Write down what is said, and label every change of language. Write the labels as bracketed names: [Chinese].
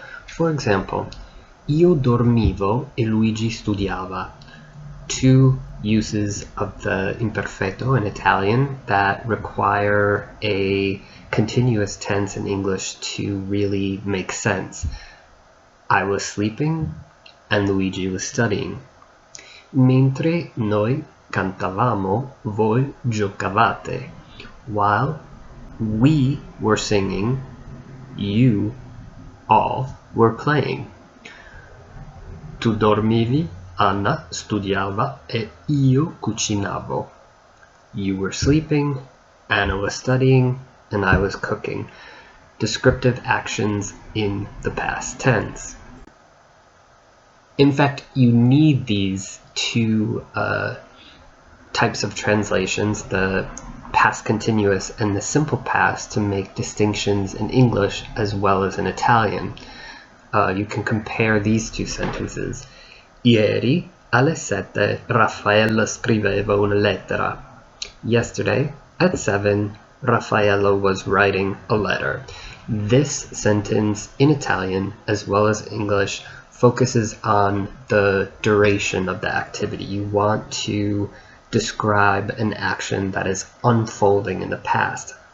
[English] For example, [Italian] io dormivo e Luigi studiava. [English] Two uses of the imperfetto in Italian that require a continuous tense in English to really make sense. I was sleeping and Luigi was studying. [Italian] Mentre noi cantavamo, voi giocavate. [English] While we were singing, you all were playing. [Italian] Tu dormivi, Anna studiava e io cucinavo. [English] You were sleeping, Anna was studying, and I was cooking. Descriptive actions in the past tense. In fact, you need these two types of translations, the past continuous and the simple past, to make distinctions in English as well as in Italian. You can compare these two sentences. [Italian] Ieri alle 7 Raffaella scriveva una lettera. [English] Yesterday at 7 Raffaella was writing a letter. This sentence in Italian as well as English focuses on the duration of the activity. You want to describe an action that is unfolding in the past.